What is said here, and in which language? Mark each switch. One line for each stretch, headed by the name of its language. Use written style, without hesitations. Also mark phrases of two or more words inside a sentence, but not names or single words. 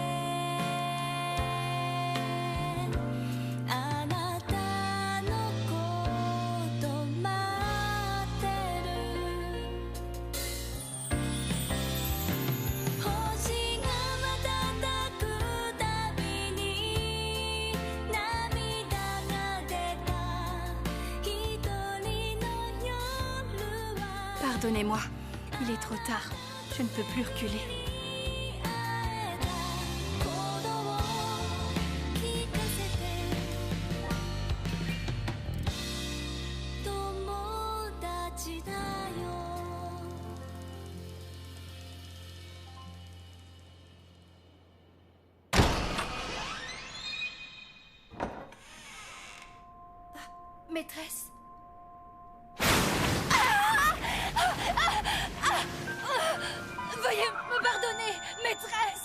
Japanese: あなたのこと待ってる星が瞬くたびに涙が出た一人の夜は
French: Pardonnez-moi, il est trop tard. Je ne peux plus reculer.
Japanese: 会えたことを聞かせて友達だよ
French: Maîtresse. Veuillez me pardonner, maîtresse.